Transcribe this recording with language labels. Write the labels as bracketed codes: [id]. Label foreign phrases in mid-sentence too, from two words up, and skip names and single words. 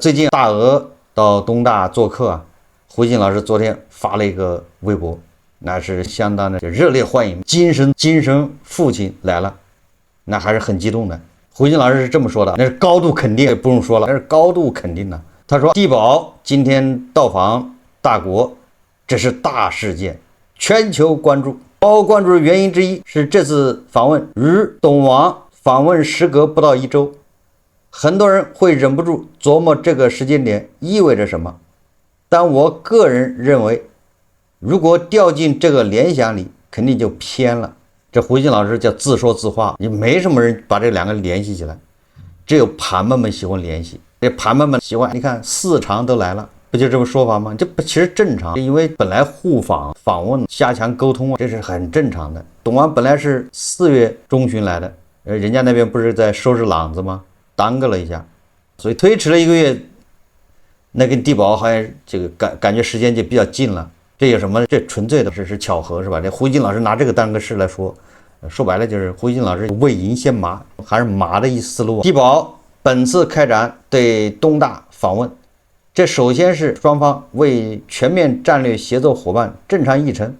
[zh] 最近大鵝到東大做客啊，胡鑫老師昨天發了一個微博，那是相當的熱烈歡迎，精神父親來了，那還是很激動的。胡鑫老師是這麼說的，那是高度肯定，也不用說了，那是高度肯定的。他說，地保今天到訪大國，這是大事件，全球關注。高關注的原因之一是这次訪問與董王訪問時隔不到1周，很多人會忍不住琢磨這個時間點意味着什麼。但我個人認為，如果掉進這個聯想裡，肯定就偏了。這胡錫進老師叫自說自話，也沒什麼人把這兩個聯繫起來，只有盤們們喜歡聯繫。這盤們們喜歡，你看4場都來了，不就這麼說法嗎？這不其實正常，因为本來互訪訪問加強溝通啊，這是很正常的。董王本來是4月中旬來的，人家那邊不是在收拾廊子嗎？耽擱了一下，所以推遲了1個月，那跟地保好像這個感覺時間就比較近了。這有什麼？這純粹的是巧合，是吧？這胡錫進老師拿這個當個事來說，說白了就是胡錫進老師未贏先麻，還是麻的一思路。地保本次開展對東大訪問，這首先是雙方為全面戰略協作夥伴正常議程。